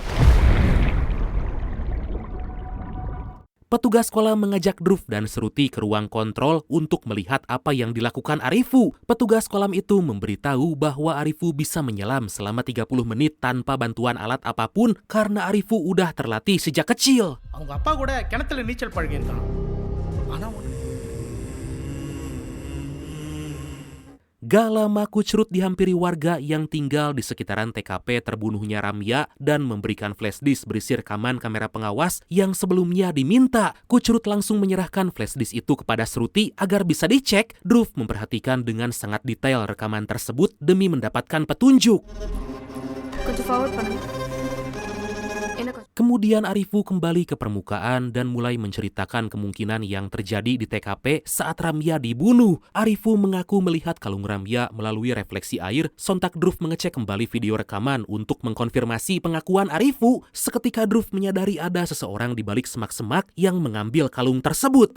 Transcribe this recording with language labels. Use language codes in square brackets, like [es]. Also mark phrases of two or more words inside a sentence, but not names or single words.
[id] Petugas kolam mengajak Dhruv dan Shruti ke ruang kontrol untuk melihat apa yang dilakukan Arifu. Petugas kolam itu memberitahu bahwa Arifu bisa menyelam selama 30 menit tanpa bantuan alat apapun karena Arifu udah terlatih sejak kecil. [ta] அவங்க அப்பா கூட கிணத்துல நீச்சல் பழகியிருக்கான். ஆனா [id] Gak lama Kuchrut dihampiri warga yang tinggal di sekitaran TKP terbunuhnya Ramya dan memberikan flashdisk berisi rekaman kamera pengawas yang sebelumnya diminta. Kuchrut langsung menyerahkan flashdisk itu kepada Shruti agar bisa dicek. Dhruv memperhatikan dengan sangat detail rekaman tersebut demi mendapatkan petunjuk. [ta] கொஞ்சம் ஃபார்வர்ட் பண்ணுங்க. என்ன கொஞ்சம் [id] Kemudian Arifu kembali ke permukaan dan mulai menceritakan kemungkinan yang terjadi di TKP saat Ramya dibunuh. Arifu mengaku melihat kalung Ramya melalui refleksi air. Sontak Dhruv mengecek kembali video rekaman untuk mengkonfirmasi pengakuan Arifu. Seketika Dhruv menyadari ada seseorang di balik semak-semak yang mengambil kalung tersebut.